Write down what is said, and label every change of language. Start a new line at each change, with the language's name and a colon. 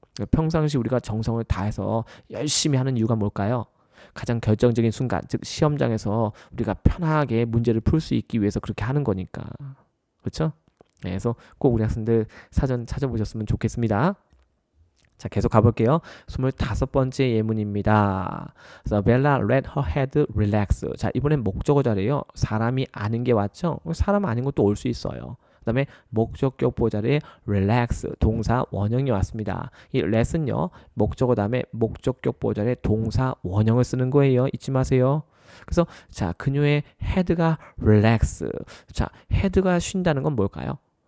Korean: 평상시 우리가 정성을 다해서 열심히 하는 이유가 뭘까요? 가장 결정적인 순간, 즉 시험장에서 우리가 편하게 문제를 풀 수 있기 위해서 그렇게 하는 거니까. 그렇죠? 네, 그래서 꼭 우리 학생들 사전 찾아보셨으면 좋겠습니다. 자, 계속 가볼게요. 25번째 예문입니다. 그래서
English: Bella let her head relax.
Korean: 자, 이번엔 목적어 자리에요. 사람이 아는 게 왔죠? 사람 아닌 것도 올 수 있어요. 그 다음에 목적격 보호 자리에 relax, 동사 원형이 왔습니다. 이 let은요, 목적어 다음에 목적격 보호 자리에 동사 원형을 쓰는 거예요. 잊지 마세요. 그래서 자, 그녀의 head가 relax. 자, head가 쉰다는 건 뭘까요?